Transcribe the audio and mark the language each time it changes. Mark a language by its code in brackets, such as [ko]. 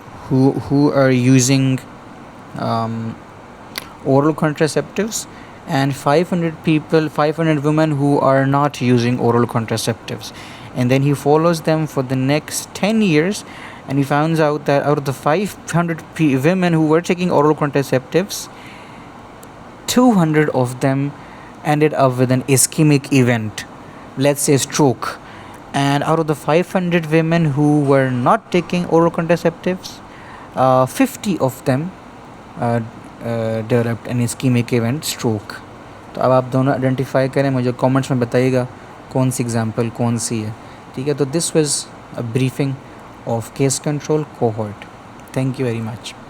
[en] who are using oral contraceptives, and 500 women who are not using oral contraceptives, and then he follows them for the next 10 years, and he finds out that out of the 500 women who were taking oral contraceptives, 200 of them ended up with an ischemic event, let's say stroke. And out of the 500 women who were not taking oral contraceptives, 50 of them developed an ischemic event, stroke. [hi] तो अब आप दोनों identify करें, मुझे comments में बताइएगा कौन सी example कौन सी है. ठीक है, तो [en] This was a briefing of case control cohort. Thank you very much.